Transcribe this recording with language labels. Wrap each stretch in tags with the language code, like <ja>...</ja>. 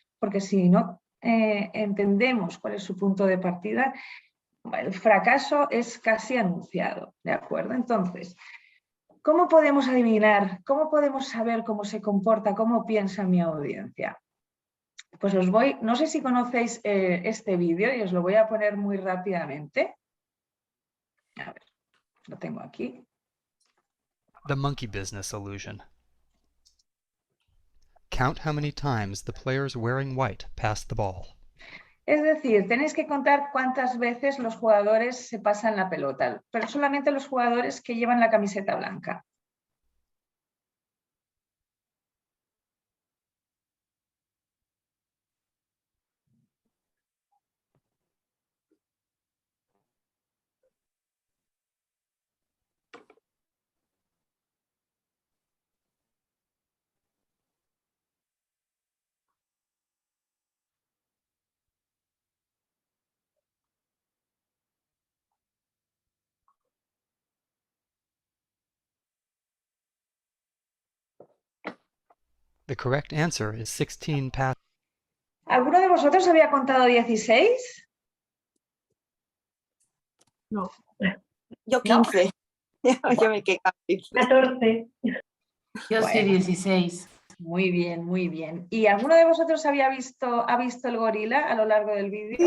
<es>Porque si no entendemos cuál es su punto de partida, el fracaso es casi anunciado, ¿de acuerdo? Entonces, ¿cómo podemos adivinar? ¿Cómo podemos saber cómo se comporta, cómo piensa mi audiencia? Pues no sé si conocéis este vídeo y os lo voy a poner muy rápidamente. A ver, lo tengo aquí.</es> <en>The monkey business illusion. Count how many times the players wearing white pass the ball.</en> <es>Es decir, tenéis que contar cuántas veces los jugadores se pasan la pelota, pero solamente los jugadores que llevan la camiseta blanca.</es> <en>The correct answer is 16 passes.</en> <es>¿Alguno de vosotros había contado 16? No. Yo ¿No? 15. Yo me quedé con 15. 14. Yo sí, Bueno. 16. Muy bien, muy bien. ¿Y alguno de vosotros ha visto el gorila a lo largo del vídeo?</es>